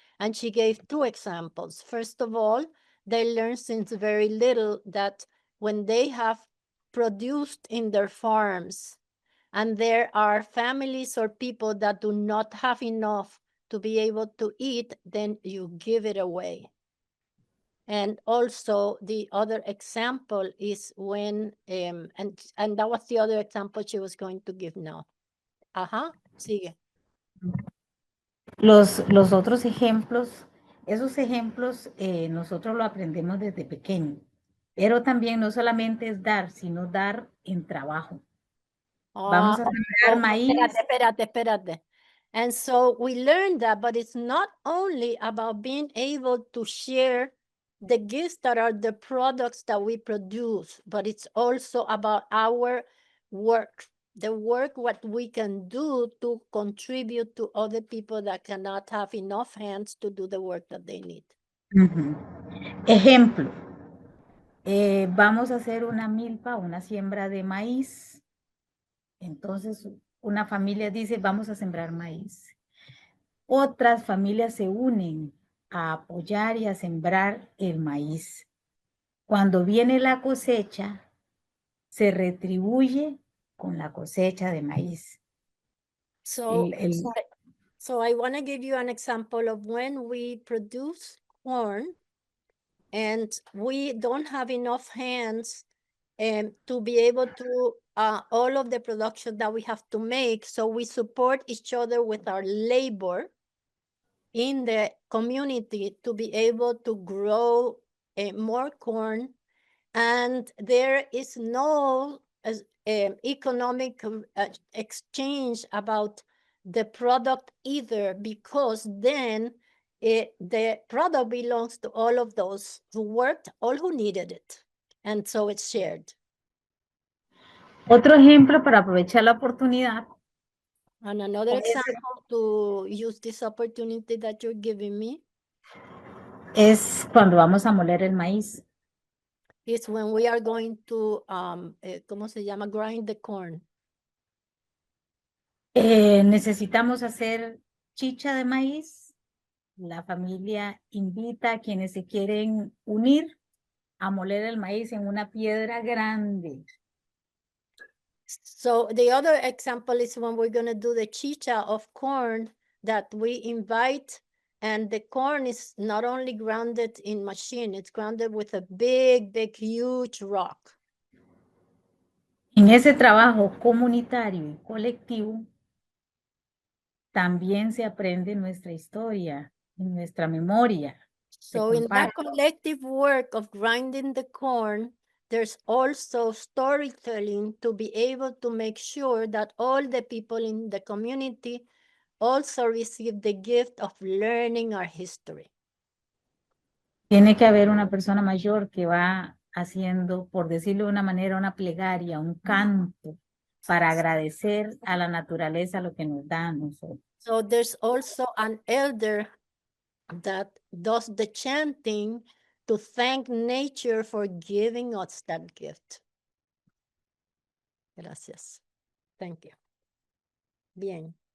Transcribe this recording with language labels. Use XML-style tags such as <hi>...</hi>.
<en>And she gave two examples. First of all, they learn since very little that when they have produced in their farms and there are families or people that do not have enough to be able to eat, then you give it away. And also the other example is when, and that was the other example she was going to give now.</en> <es>Ajá, sigue. Los otros ejemplos, esos ejemplos nosotros lo aprendemos desde pequeño, pero también no solamente es dar, sino dar en trabajo. Vamos a sembrar maíz. Espérate.</es> <en>And so we learned that, but it's not only about being able to share the gifts that are the products that we produce, but it's also about our work, the work what we can do to contribute to other people that cannot have enough hands to do the work that they need.</en> <es>Ejemplo, vamos a hacer una milpa, una siembra de maíz. Entonces, una familia dice, vamos a sembrar maíz. Otras familias se unen a apoyar y a sembrar el maíz. Cuando viene la cosecha, se retribuye con la cosecha de maíz.</es> <en>So I want to give you an example of when we produce corn and we don't have enough hands to be able to all of the production that we have to make. So we support each other with our labor in the community to be able to grow more corn. And there is no economic exchange about the product either, because then the product belongs to all of those who worked, all who needed it. And so it's shared.</en> <es>Otro ejemplo para aprovechar la oportunidad.</es> <en>And another example to use this opportunity that you're giving me</en> <es>es cuando vamos a moler el maíz.</es> <en>is when we are going to,</en> <es>¿cómo se llama?</es> <en>Grind the corn.</en> <es>Necesitamos hacer chicha de maíz. La familia invita a quienes se quieren unir a moler el maíz en una piedra grande.</es> <en>So the other example is when we're going to do the chicha of corn that we invite, and the corn is not only grounded in machine, it's grounded with a big, huge rock.</en> <es>En ese trabajo comunitario y colectivo, también se aprende nuestra historia, nuestra memoria.</es> <en>So in that collective work of grinding the corn, there's also storytelling to be able to make sure that all the people in the community also receive the gift of learning our history.</en> <es>Tiene que haber una persona mayor que va haciendo, por decirlo de una manera, una plegaria, un canto, para agradecer a la naturaleza lo que nos da a nosotros.</es> <en>So there's also an elder that does the chanting to thank nature for giving us that gift.</en> <es>Gracias.</es> <en>Thank you.</en> <es>Bien.</es>